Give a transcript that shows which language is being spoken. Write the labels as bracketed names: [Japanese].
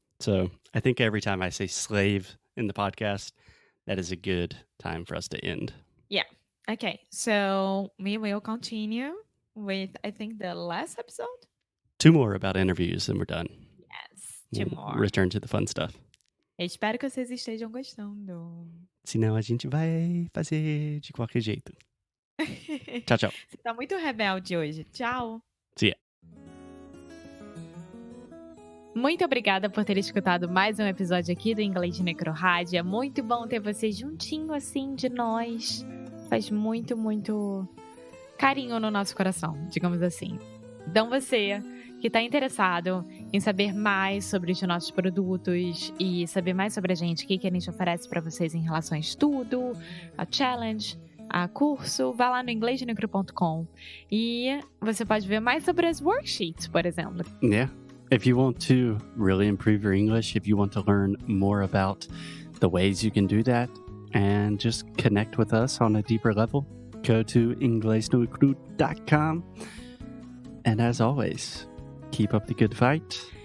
[English] So I think every time I say slave in the podcast, that is a good time for us to end. Yeah. Okay. So we will continue with, I think, the last episode. 2 more about interviews and we're done. Yes, 2 more. Return to the fun stuff. [Portuguese] Eu espero que vocês estejam gostando. Senão a gente vai fazer de qualquer jeito. Tchau, tchau. Você tá muito rebelde hoje. Tchau. [English] See ya. [Portuguese] Muito obrigada por ter escutado mais um episódio aqui do Inglês Necro Rádio. É muito bom ter você juntinho assim de nós. Faz muito, muito carinho no nosso coração, digamos assim. Então você que está interessado em saber mais sobre os nossos produtos e saber mais sobre a gente, o que a gente oferece para vocês em relação a estudo, a challenge, a curso, vá lá no inglesnecro.com e você pode ver mais sobre as worksheets, por exemplo. [English] Yeah. If you want to really improve your English, if you want to learn more about the ways you can do that and just connect with us on a deeper level, go to inglesnocru.com. And as always, keep up the good fight.